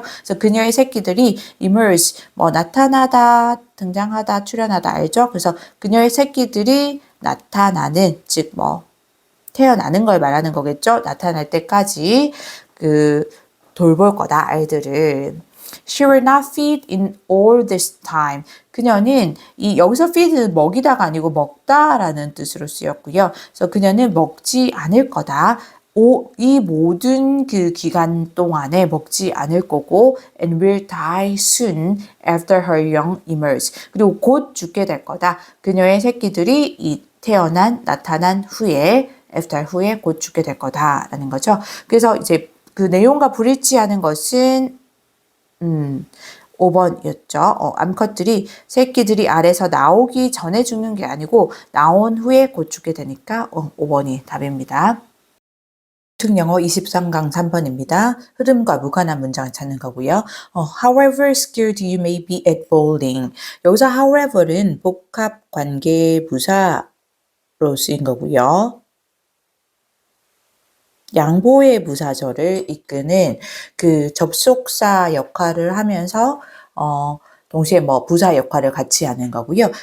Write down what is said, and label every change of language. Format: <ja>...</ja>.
<ko>그래서 그녀의 새끼들이 emerge 뭐 나타나다, 등장하다, 출현하다 알죠? 그래서 그녀의 새끼들이 나타나는 즉 뭐 태어나는 걸 말하는 거겠죠? 나타날 때까지 그 돌볼 거다 아이들을.</ko> <en>She will not feed in all this time.</en> <ko>그녀는 이 여기서 feed는 먹이다가 아니고 먹다라는 뜻으로 쓰였고요. 그래서 그녀는 먹지 않을 거다. 이 모든 그 기간 동안에 먹지 않을 거고</ko> <en>and will die soon after her young emerge.</en> <ko>그리고 곧 죽게 될 거다. 그녀의 새끼들이 이 나타난 후에 after 후에 곧 죽게 될 거다라는 거죠. 그래서 이제 그 내용과 불일치하는 것은 5번이었죠. 암컷들이 새끼들이 알에서 나오기 전에 죽는 게 아니고 나온 후에 곧 죽게 되니까 5번이 답입니다. 영어 23강 3번입니다. 흐름과 무관한 문장을 찾는 거고요.</ko> <en>However skilled you may be at bowling.</en> <ko>여기서 however는 복합 관계 부사로 쓰인 거고요. 양보의 부사절을 이끄는 그 접속사 역할을 하면서 동시에 뭐 부사 역할을 같이 하는 거고요.</ko>